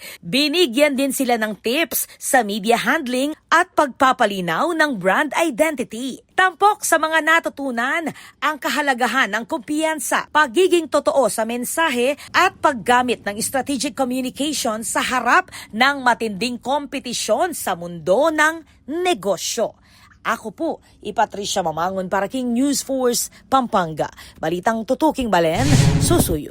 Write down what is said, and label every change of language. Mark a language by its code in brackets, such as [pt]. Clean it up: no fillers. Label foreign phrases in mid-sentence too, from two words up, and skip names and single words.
[tl] Binigyan din sila ng tips sa [en] media handling [tl] at pagpapalinaw ng [en] brand identity. [tl] Tampok sa mga natutunan ang kahalagahan ng kumpiyansa, pagiging totoo sa mensahe at paggamit ng [en] strategic communication [tl] sa harap ng matinding kompetisyon sa mundo ng negosyo. Ako po, Patricia Mamangon para King News Force, Pampanga. [pam] Balitang tutuking balen, susuyo.